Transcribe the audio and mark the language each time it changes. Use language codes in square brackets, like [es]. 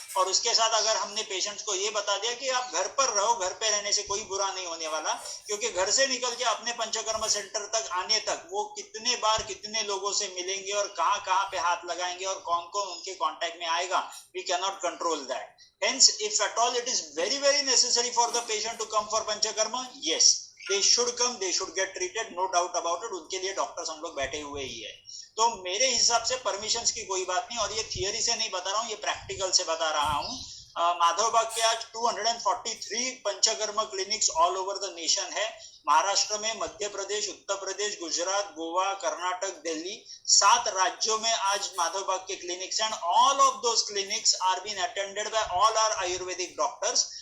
[hi] और उसके साथ अगर हमने पेशेंट्स को ये बता दिया कि आप घर पर रहो, घर पे रहने से कोई बुरा नहीं होने वाला, क्योंकि घर से निकल के अपने पंचकर्म सेंटर तक आने तक वो कितने बार कितने लोगों से मिलेंगे और कहाँ कहाँ पे हाथ लगाएंगे और कौन कौन उनके कॉन्टेक्ट में आएगा, [en] We can not control that. Hence, if at all it is very, very necessary for the patient to come for panchakarma, yes, they should come, they should get treated, no doubt about it. [hi] उनके लिए doctors हम लोग बैठे हुए ही है। तो मेरे हिसाब से परमिशंस की कोई बात नहीं, और ये थियरी से नहीं बता रहा हूँ, ये प्रैक्टिकल से बता रहा हूँ। माधवबाग के आज 243 panchakarma clinics [en] all over the nation [hi] है। महाराष्ट्र में, मध्य प्रदेश, उत्तर प्रदेश, गुजरात, गोवा, कर्नाटक, दिल्ली, 7 राज्यों में आज माधवबाग के clinics [en] And all of those clinics are been attended by all our Ayurvedic doctors.